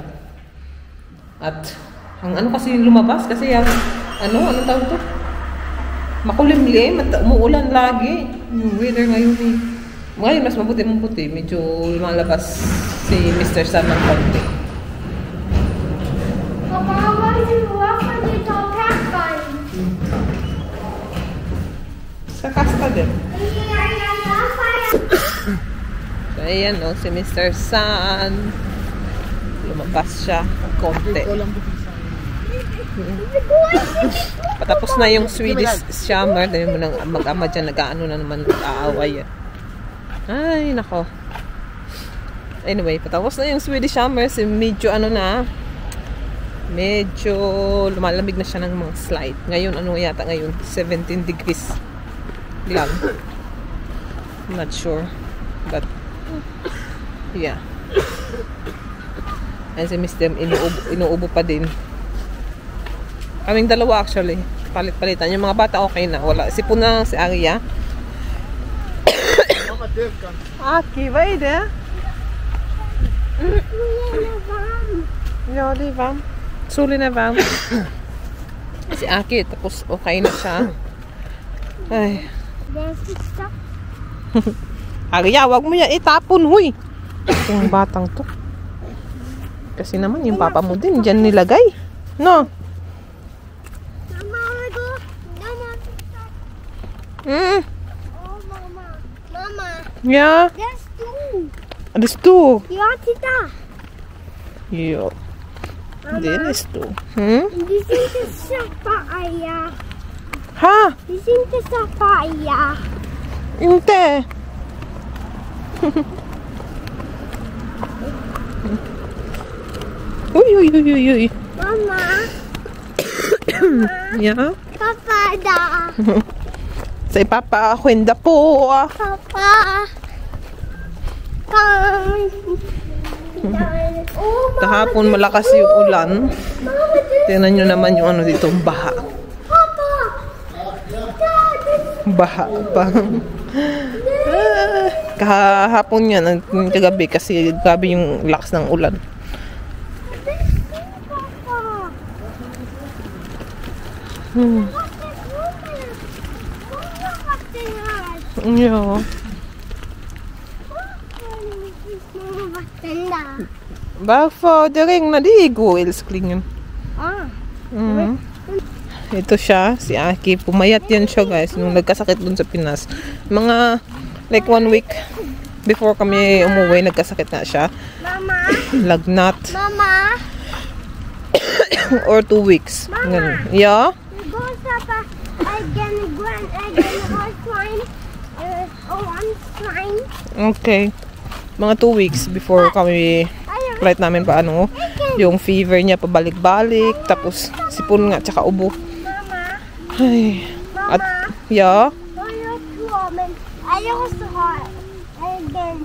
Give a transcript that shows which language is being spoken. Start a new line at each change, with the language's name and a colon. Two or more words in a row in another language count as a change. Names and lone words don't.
Filipino: At, ang kasi lumabas kasi yung, anong tawag to? Makulimlim at umuulan lagi. Yung weather ngayon ngayon mas mabuti. Medyo lumalabas si Mr. Sun ng konti. Papa,
English: why do you walk on the top half?
Filipino: Sa kasta din. So, ayan si Mr. Sun. Lumabas siya konti. Patapos na yung
English: Swedish summer.
Filipino: Dahil mo nang mag-ama dyan, nag-aano na naman, aaway. Ay, nako. Anyway, patapos na yung
English: Swedish summer.
Filipino: Medyo medyo lumalamig na siya ng mga slight. Ngayon, yata ngayon? 17 degrees lang.
English: I'm not sure. But, yeah.
Filipino: Ayan si Miss Dem, inuubo pa din. Kaming dalawa actually. Palit-palitan. Yung mga bata okay na. Wala. Sipon na si Aria. Mama Dev kan.
Swedish: Aki, vad är det? Ja, det är varmt. Solen är varm.
Filipino: Si Aki, tapos okay na siya. Ay. Aria, wag mo yan itapon, huy. Yung batang to. Kasi naman, yung papa mo din, dyan nilagay.
English: No? Mm. Oh, Mama.
Swedish: Ja.
English: There's two.
Swedish: Det är stor. Ja, titta. Ja. Mamma. Det är stor. Mm. Det ser inte sapphire. Ha? Det ser inte sapphire. Inte. Oj. Mamma. Ja. Pappa da.
English: Say papa,
Swedish: skynda på. Pappa. Kom.
Filipino: Kahapon malakas yung ulan. Tingnan nyo naman yung ano dito, baha.
Swedish: Pappa.
Filipino: Baha pa. Kahapon yan, kagabi kasi gabi yung lakas ng ulan.
Swedish: Pappa. Ja. Varför? Det regnade igår, älsklingen.
Filipino: Mm. Ito siya, si Aki. Pumayat yan siya, guys, nung nagkasakit dun sa Pinas. Mga,
English: like 1 week before
Filipino: kami umuwi, nagkasakit na siya. Mama. Lagnat. Mama.
English: Or 2 weeks. Ganun. Yeah? We go Papa again, or slime. One slime. Okay.
Filipino: Mga
English: 2 weeks before
Filipino: kami flight namin pa ano, yung fever niya pabalik-balik, tapos sipon nga, tsaka ubo. Mama. Ay. At, Mama.
English: yeah?
Filipino: Ayaw ko ha again.